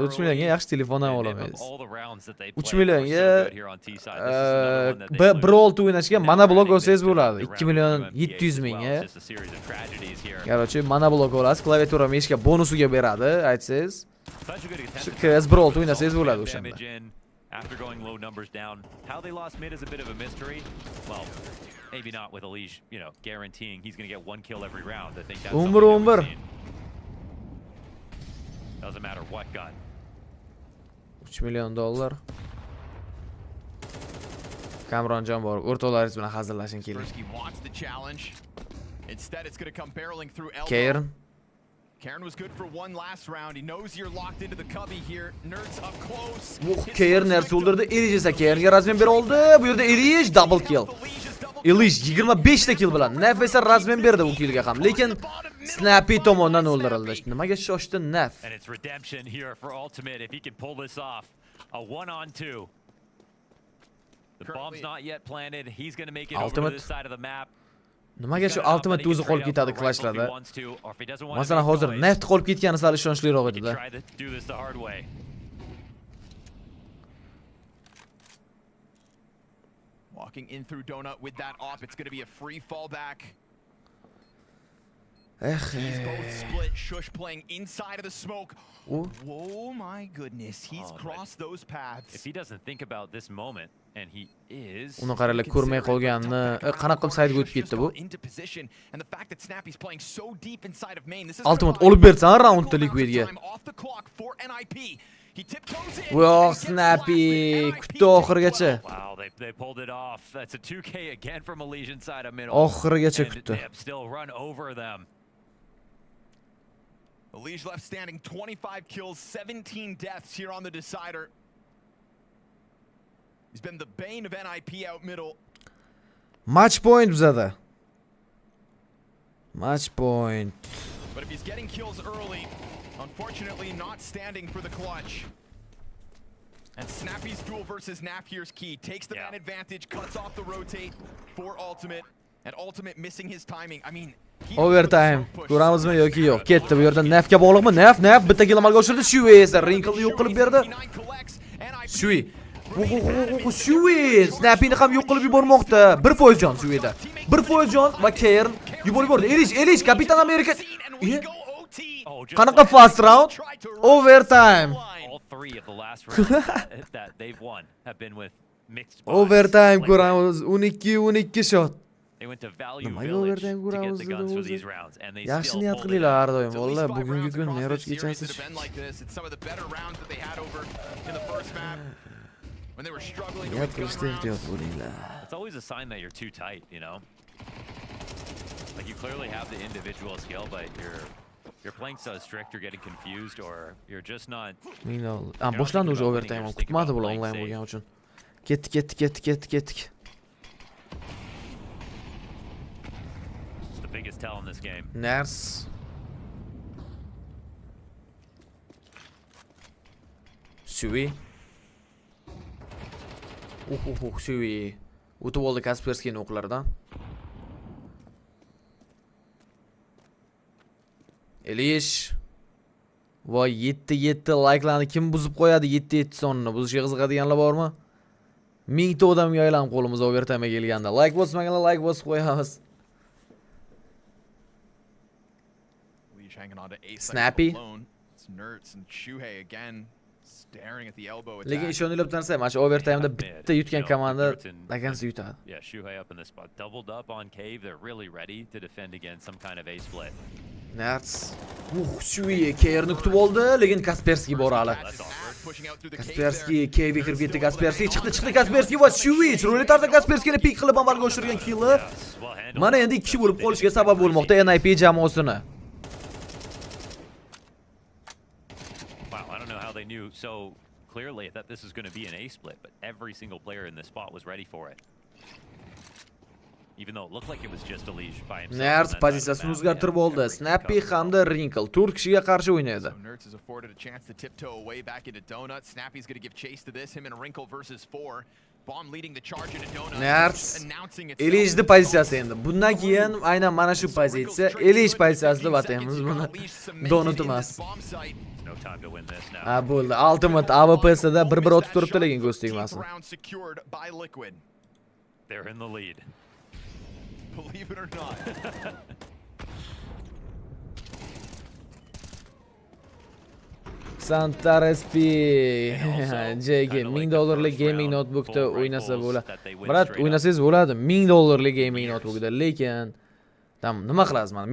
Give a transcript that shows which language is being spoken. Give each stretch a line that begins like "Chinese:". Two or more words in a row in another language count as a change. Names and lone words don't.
Uzbek: 3 millionga yaxshi telefon ham olamaysiz. 3 millionga Brawl o'ynashga mana blok olsangiz bo'ladi. 2 million 700 mingga. Короче, mana blok olasiz, klaviatura meshga bonusiga beradi, aytsangiz. Shu CS Brawl o'ynasangiz bo'ladi o'shanda.
English: After going low numbers down, how they lost mid is a bit of a mystery. Well, maybe not with Elish, you know, guaranteeing he's going to get 1 kill every round. I think that's something that we've seen. Doesn't matter what gun.
Uzbek: $3 million. Kamron jon bor. O'rtoqlaringiz bilan hazillashing keling.
English: Instead, it's going to come barreling through elbow. Karen was good for one last round. He knows you're locked into the cubby here. Nerds up close.
Uzbek: Karen Nerds o'ldirdi. Elish esa Karenga razmen ber oldi. Bu yerda Elish
English: double kill.
Uzbek: Elish 25 ta kill bilan Naf esa razmen berdi u killga ham. Lekin Snappy tomonidan o'ldirildi. Nimaga shoshdi Naf?
English: And it's redemption here for Ultimate if he can pull this off. A 1-on-2. The bomb's not yet planted. He's going to make it over to this side of the map.
Uzbek: Nimaga shu Ultimate o'zi qolib ketadi clashlarda? Masalan, hozir Neft qolib ketgani sal ishonchliroq edi-da.
English: Walking in through Donut with that op, it's going to be a free fallback. He's both split. Shush playing inside of the smoke. Oh my goodness, he's crossed those paths. If he doesn't think about this moment, and he is.
Uzbek: Uni qarala ko'rmay qolganni, qanaqa qilib saytga o'tib ketdi bu? Ultimate olib bersan raundda Liquidga. Well, Snappy kutdi oxirigacha.
English: Wow, they pulled it off. That's a 2K again from Elish inside of middle.
Uzbek: Oxirigacha kutdi.
English: Still run over them. Elish left standing, 25 kills, 17 deaths here on the decider. He's been the bane of NIP out middle. Match point
Uzbek: bizada.
English: Match point. But if he's getting kills early, unfortunately not standing for the clutch. And Snappy's duel versus Naf here's key. Takes the man advantage, cuts off the rotate for Ultimate. And Ultimate missing his timing. I mean, overtime.
Uzbek: Ko'ramizmi yoki yo'q? Ketdi bu yerda Nafga bog'liqmi? Naf bitta kill amalga oshirdi. Shui esa Wrinkle'ni yo'q qilib berdi. Shui. Shui Snappy'ni ham yo'q qilib yubormoqda. 1% jon Shuida. 1% jon va Kern yuborib yubordi. Elish Kapitan Amerika. Qanaqa
English: fast round? Overtime. All 3 of the last rounds that they've won have been with mixed buys.
Uzbek: Overtime ko'ramiz. 12 shot.
English: They went to value village to get the guns for these rounds, and they
Uzbek: yaxshi
English: still
Uzbek: niyat qilinglar har doim. Valla bugungi kun Meroj kechasi. Niyat qilishda ehtiyot bo'linglar.
English: It's always a sign that you're too tight, you know. Like you clearly have the individual skill, but you're playing so strict, you're getting confused, or you're just not.
Uzbek: Boshlandi уже overtime kutmadi bular onlayn bo'lgani uchun. Ketdik.
English: Biggest tell in this game. Ners. Shui. Shui.
Uzbek: O'tib oldi Kaspersky'ning o'qlaridan. Elish. Voy 7 like'larni kim buzib qo'yadi? 7 sonini buzishga qiziqadiganlar bormi? 1000 ta odamga aylanib qo'limiz overtime'ga kelganda. Like bosmaganlar like bosib qo'yamiz.
English: Hanging on to Snappy. It's Nerds and Shuhei again staring at the elbow attack.
Uzbek: Lekin ishonilib tursa, mana shu overtime'da bitta yutgan komanda lagansi yutadi.
English: Yeah, Shuhei up in this spot. Doubled up on Cave. They're really ready to defend against some kind of A split. Nerds.
Uzbek: Shui Kernni kutib oldi, lekin Kaspersky bor hali. Kaspersky Cave'ga kirib ketdi. Kaspersky chiqdi Kaspersky va Shui chiroyli tarzda Kasperskini pik qilib amalga oshirgan kill. Mana endi 2 kishi bo'lib qolishiga sabab bo'lmoqda NIP jamoasini.
English: so clearly that this is going to be an A split, but every single player in this spot was ready for it. Even though it looked like it was just a leash by himself.
Uzbek: Nerds pozitsiyasini o'zgartirib oldi. Snappy hamda Wrinkle 4 kishiga qarshi o'ynaydi.
English: Nerds has afforded a chance to tiptoe away back into Donut. Snappy's going to give chase to this. Him and Wrinkle versus 4. Bomb leading the charge into Donut.
Uzbek: Nerds Elishni pozitsiyasi endi. Bundan keyin aynan mana shu pozitsiya Elish pozitsiyasida bataymiz buni. Donut emas. Ha bo'ldi. Ultimate AWP'sida 1-1 otib turibdi lekin ko'z tegmasin.
English: They're in the lead. Believe it or not.
Uzbek: Santarespi JG $1000
English: gaming notebookda
Uzbek: o'ynasa bo'ladi. Brat, o'ynasangiz bo'ladi. $1000
English: gaming notebookda,
Uzbek: lekin nima qilasiz mana?